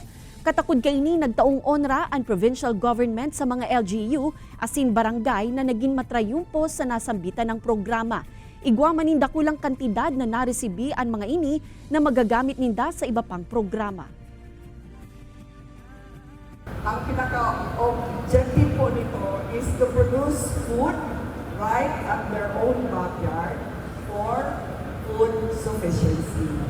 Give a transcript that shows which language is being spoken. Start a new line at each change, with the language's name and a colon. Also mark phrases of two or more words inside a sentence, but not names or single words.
Bikol: Katakod kay ini nagtaong onra ang
English: provincial government
Bikol: sa mga LGU asin barangay na naging matrayumpo sa nasambitan ng programa. Igwa manin dakulang kantidad na naresibi ang mga ini na magagamit ninda sa iba pang programa.
Filipino: Ang pinaka-objective po nito
English: is to produce food right at their own backyard for food sufficiency.